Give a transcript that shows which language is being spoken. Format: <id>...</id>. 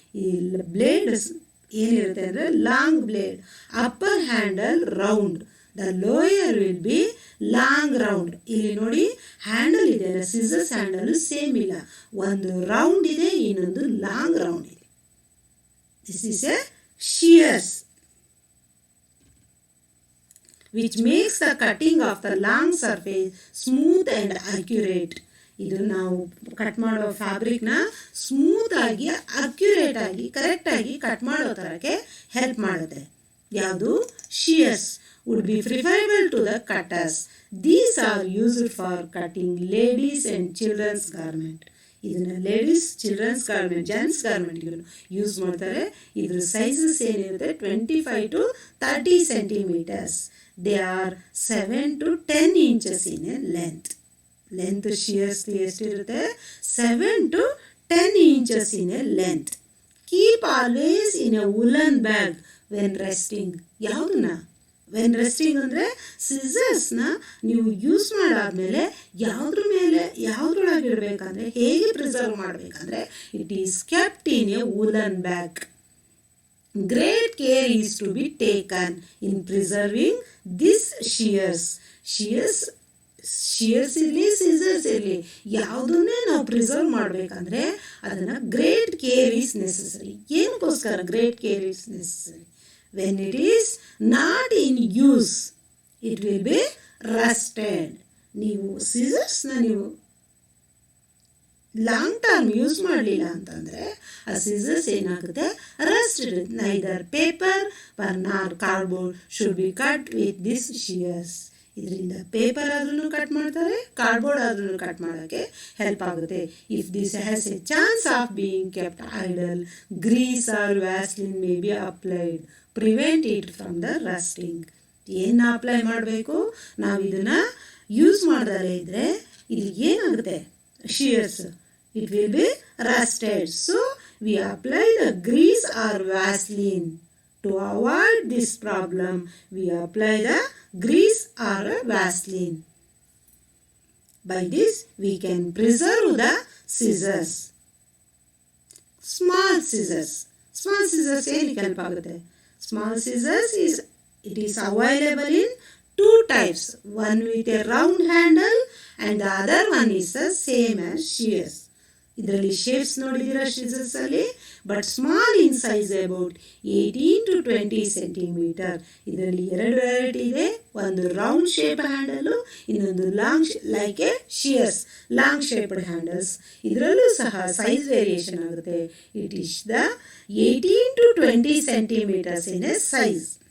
<kn>ಈ ಬ್ಲೇಡ್ ಏನಿರುತ್ತೆ ಅಂದರೆ long blade.</kn> <en>Upper handle round, the lower will be long round.</en> <kn>ಇಲ್ಲಿ ನೋಡಿ ಹ್ಯಾಂಡಲ್ ಇದೆ ಅಲ್ಲ, ಸಿಸರ್ಸ್ ಹ್ಯಾಂಡಲ್ ಸೇಮ್ ಇಲ್ಲ, ಒಂದು ರೌಂಡ್ ಇದೆ, ಇನ್ನೊಂದು ಲಾಂಗ್ ರೌಂಡ್ ಇದೆ.</kn> <en>This is a shears, which makes the cutting of the long surface smooth and accurate.</en> <kn>ಇದು ನಾವು ಕಟ್ ಮಾಡೋ ಫ್ಯಾಬ್ರಿಕ್ನ ಸ್ಮೂತ್ ಆಗಿ ಅಕ್ಯುರೇಟ್ ಆಗಿ ಕರೆಕ್ಟಾಗಿ ಕಟ್ ಮಾಡೋ ಥರಕ್ಕೆ ಹೆಲ್ಪ್ ಮಾಡುತ್ತೆ. ಯಾವುದು?</kn> <en>Shears would be preferable to the cutters. These are used for cutting ladies and children's garment.</en> <kn>ಇದನ್ನು ladies, children's garment, gents ಗಾರ್ಮೆಂಟ್ಗೂ use ಮಾಡ್ತಾರೆ. ಇದ್ರ ಸೈಜಸ್ ಏನಿರುತ್ತೆ 25 to 30 centimetres.</kn> <en>they are 7 to 10 inches in a length</en> <kn>ಶಿಯರ್ಸ್ ಎಷ್ಟಿರುತ್ತೆ?</kn> <en>7 to 10 inches in a length. Keep always in a woollen bag when resting.</en> <kn>ಯಾವುದನ್ನ when resting ಅಂದರೆ ಸಿಸರ್ಸ್ನ ನೀವು use ಮಾಡಾದ್ಮೇಲೆ ಯಾವುದ್ರೊಳಗೆ ಇಡಬೇಕಂದ್ರೆ, ಹೇಗೆ preserve ಮಾಡಬೇಕಂದ್ರೆ</kn> <en>It is kept in a woollen bag. Great care is to be taken in preserving this shears.</en> <kn>ಶಿಯರ್ಸ್ ಇರಲಿ, scissors ಇರಲಿ, ಯಾವುದನ್ನೇ ನಾವು preserve ಮಾಡಬೇಕಂದ್ರೆ ಅದನ್ನು</kn> <en>Great care is necessary. ಏನಕ್ಕೋಸ್ಕರ great care is necessary? When it is not in use, it will be rusted.</en> <kn>ನೀವು ಸಿಸರ್ಸ್ನ ನೀವು long term use ಮಾಡಲಿಲ್ಲ ಅಂತಂದರೆ ಆ ಸಿಸರ್ಸ್ ಏನಾಗುತ್ತೆ? ರಸ್ಟ್ ಇರುತ್ತೆ.</kn> <en>Neither paper nor cardboard should be cut with this shears.</en> <kn>ಇದರಿಂದ paper ಆದ್ರೂ ಕಟ್ ಮಾಡ್ತಾರೆ, ಕಾರ್ಡ್ಬೋರ್ಡ್ ಆದ್ರೂ ಕಟ್ ಮಾಡೋಕ್ಕೆ ಹೆಲ್ಪ್ ಆಗುತ್ತೆ.</kn> <en>If this has a chance of being kept idle, grease or Vaseline may be applied. Prevent it from the rusting.</en> <kn>ಏನು apply ಮಾಡಬೇಕು? ನಾವು ಇದನ್ನು ಯೂಸ್ ಮಾಡದಲ್ಲೇ ಇದ್ದರೆ ಇದು ಏನಾಗುತ್ತೆ?</kn> <en>Shears it will be rusted. So we apply the grease or Vaseline. To avoid this problem we apply the grease or a Vaseline. By this we can preserve the scissors.</en> <kn>Small scissors ಏನಕ್ಕೆ help ಆಗುತ್ತೆ?</kn> <en>Small scissors is available in two types. One with a round handle and the other one is the same as shears.</en> <kn>ಇದರಲ್ಲಿ shapes ನೋಡಿದ್ದೀರಾ ಸಿಸರ್ಸಲ್ಲಿ,</kn> <en>But small in size about 18 to 20 centimetre.</en> <kn>ಇದರಲ್ಲಿ ಎರಡು variety ಇದೆ. ಒಂದು round shape handle, ಇನ್ನೊಂದು</kn> <en>Long like a shears long shaped handles.</en> <kn>ಇದರಲ್ಲೂ ಸಹ size variation ಆಗುತ್ತೆ.</kn> <en>It is the 18 to 20 centimetres in a size.</en>